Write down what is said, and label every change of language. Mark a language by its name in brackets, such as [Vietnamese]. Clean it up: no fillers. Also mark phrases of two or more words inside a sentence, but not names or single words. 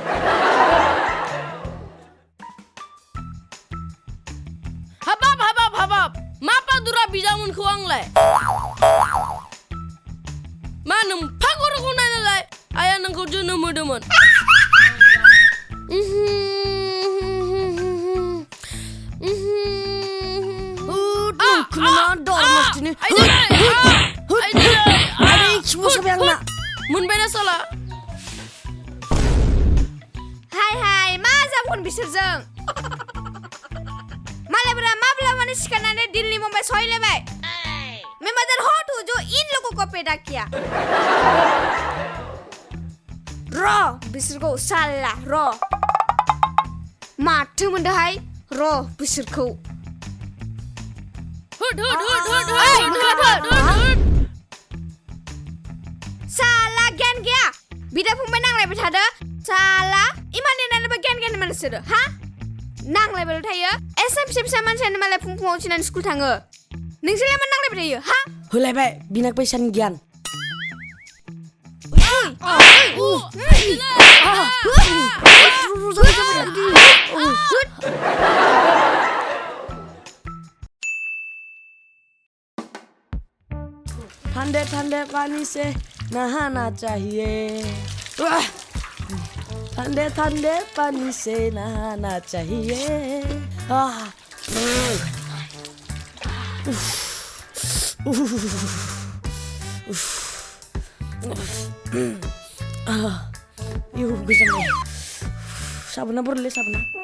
[Bodo] हाबाब मा पादुरा बिदामोनखौ आंलाय मा नोम्फा गर'खौ नायनालाय आया नोंखौ जोनोम होदोंमोन मोनबायना साला हाय मा जाबगोन बिसोरजों मालायफोरा माब्लाबानो सिखारनानै दिल्ली मुम्बाइ सहैलायबाय [Hindi] मैं मदर हॉट हूँ जो इन लोगों को पैदा किया [Bodo] बिसोरखौ साला माथो मोनदोहाय बिसोरखौ साला गियान गैया बिदा फंबाय नांलायबाय थादो साला इमान देरनानैबो गियान मानसिसोरो हा नांलायबायल' थायो एसे फिसा मानसियानो मालाय फुङाव उथिनानै स्कुल थाङो नोंसोरलाय मा नांलायबाय थायो हा होलायबाय बिना पैसानि गियान [Hindi] ठंडे पानी से नहाना चाहिए ठंडे पानी से नहाना चाहिए [Bodo] गोजांबाय साबोना बरले साबोना